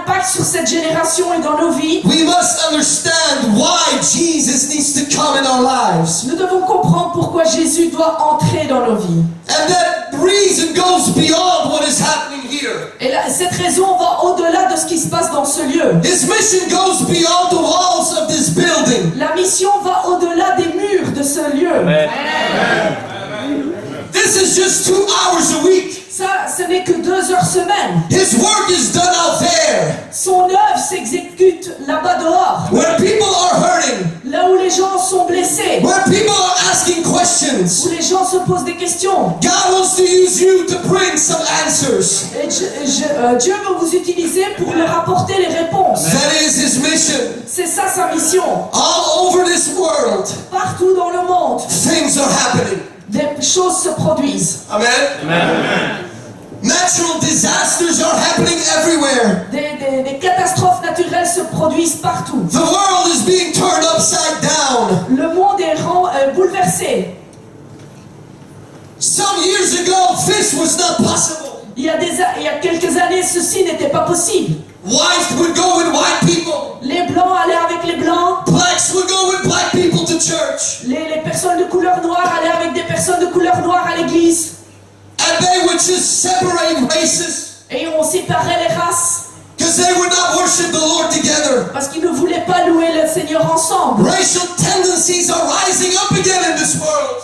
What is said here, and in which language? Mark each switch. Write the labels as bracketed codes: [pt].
[fr] sur cette génération et dans nos vies, [en] we must understand why Jesus needs to come in our lives. [fr] nous devons comprendre pourquoi Jésus doit entrer dans nos vies. [en] And that reason goes beyond what is happening here. [fr] Et là, cette raison va au-delà de ce qui se passe dans ce lieu. [en] His mission goes beyond the walls of this building. [fr] La mission va au-delà des murs de ce lieu. [en] This is just 2 hours a week. [fr] Ça, ce n'est que 2 heures semaine. [en] His work is done out there, [fr] Son œuvre s'exécute là-bas dehors, [en] where people are hurting, [fr] là où les gens sont blessés, [en] where people are asking questions. [fr] où les gens se posent des questions. [en] God wants to use you to bring some answers. [fr] Et Dieu veut vous utiliser pour leur apporter les réponses. [en] That is his mission. [fr] C'est ça sa mission. [en] All over this world, [fr] Partout dans le monde, [en] things are happening. [fr] des choses se produisent. [en] Amen. Natural disasters are happening everywhere. [fr] Des catastrophes naturelles se produisent partout. [en] The world is being turned upside down. [fr] Le monde est bouleversé. [en] Some years ago, this was not possible. [fr] Il y a quelques années, ceci n'était pas possible. [en] White would go with white people. [fr] Les blancs allaient avec les blancs. [en] Blacks would go with black people to church. [fr] Les personnes de couleur noire allaient avec des personnes de couleur noire à l'église. [en] And they would just separate races [fr] Et on séparait les races [en] because they would not worship the Lord together. [fr] parce qu'ils ne voulaient pas louer le Seigneur ensemble. [en] Racial tendencies are rising up again in this world.